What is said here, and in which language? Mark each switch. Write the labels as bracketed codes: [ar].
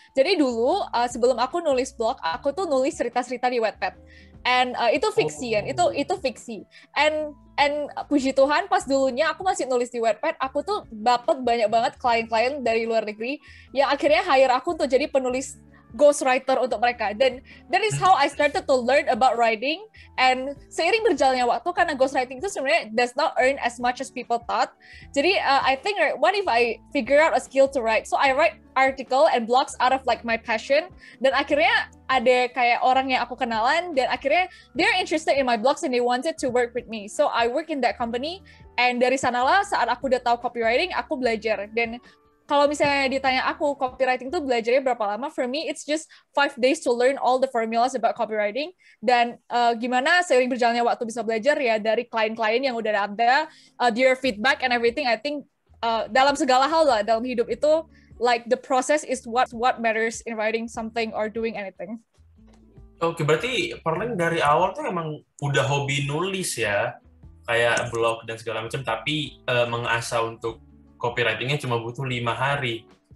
[id] Jadi dulu sebelum aku nulis blog, aku tuh nulis cerita-cerita di Wattpad. And itu fiksi kan, itu fiksi. And puji Tuhan pas dulunya aku masih nulis di Wattpad, aku tuh dapat banyak banget klien-klien dari luar negeri yang akhirnya hire aku untuk jadi penulis ghostwriter untuk mereka. [en] Dan that is how I started to learn about writing. And [id] seiring berjalannya waktu, karena ghostwriting itu sebenarnya [en] does not earn as much as people thought. Jadi I think, what if I figure out a skill to write? So I write article and blogs out of like my passion. [id] Dan akhirnya ada kayak orang yang aku kenalan, dan akhirnya [en] they're interested in my blogs and they wanted to work with me. So I work in that company. [id] And dari sanalah saat aku udah tahu copywriting, aku belajar. Dan kalau misalnya ditanya aku, copywriting tuh belajarnya berapa lama? [en] For me, it's just 5 days to learn all the formulas about copywriting. [id] Dan gimana seiring berjalannya waktu bisa belajar ya dari klien-klien yang udah ada, [en] their feedback and everything. I think [id] dalam segala hal lah, dalam hidup itu, [en] like the process is what matters in writing something or doing anything. [id] Oke, berarti Perlin dari awal tuh emang udah hobi nulis ya, kayak blog dan segala macam, tapi mengasah untuk copywriting-nya cuma butuh 5 hari.